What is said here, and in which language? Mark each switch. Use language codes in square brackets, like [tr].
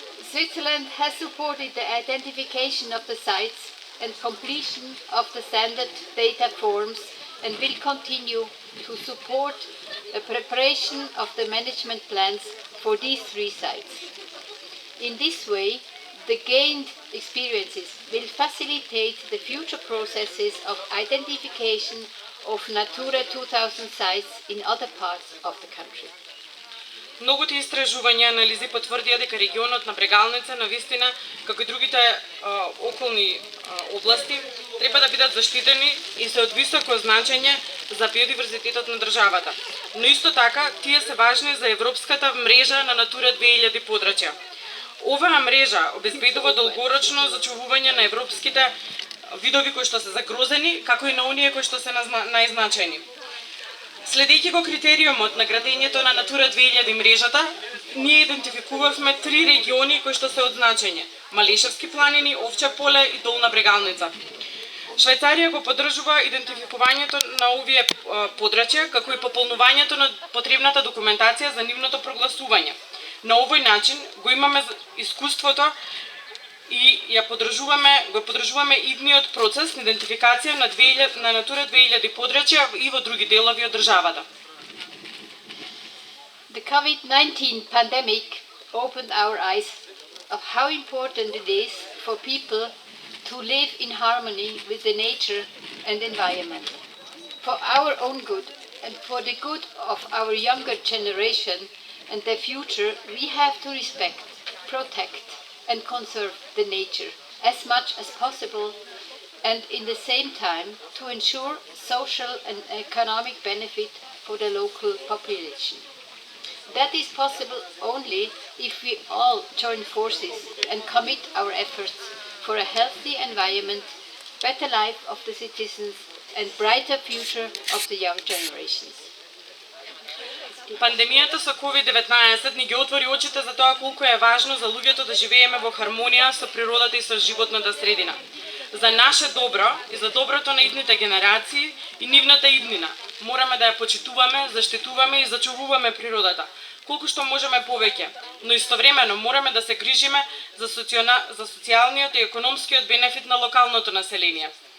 [en] Switzerland has supported the identification of the sites and completion of the standard data forms and will continue to support the preparation of the management plans for these 3 sites. In this way, the gained experiences will facilitate the future processes of identification of Natura 2000 sites in other parts of the country. [mk] Многуте истражувања и анализи потврдија дека регионот на Брегалница, навистина, како и другите околни области, треба да бидат заштитени и се од високо значење за биодиверзитетот на државата. Но исто така, тие се важни за европската мрежа на Натура 2000 подрачја. Оваа мрежа обезбедува долгорочно зачувување на европските видови кои што се загрозени, како и на оние кои што се најзначајни. Следејќи го критериумот на градењето на Натура 2000 мрежата, ние идентификувавме 3 региони кои што се од значење: Малешевски планини, Овча поле и Долна Брегалница. Швајцарија го поддржува идентификувањето на овие подрачја, како и пополнувањето на потребната документација за нивното прогласување. На овој начин го имаме искуството и го поддржуваме идниот процес на идентификација на Натура 2000 подрачја и во други делови од државата. [en] The COVID-19 pandemic opened our eyes of how important it is for people to live in harmony with the nature and environment. For our own good and for the good of our younger generation and their future, we have to respect, protect and conserve the nature as much as possible, and in the same time to ensure social and economic benefit for the local population. That is possible only if we all join forces and commit our efforts for a healthy environment, better life of the citizens and brighter future of the young generations. [mk] Пандемијата со COVID-19 ни ги отвори очите за тоа колку е важно за луѓето да живееме во хармонија со природата и со животната средина. За наше добро и за доброто на идните генерации и нивната иднина мораме да ја почитуваме, заштитуваме и зачувуваме природата, колку што можеме повеќе, но истовремено мораме да се грижиме за социјалниот и економскиот бенефит на локалното население.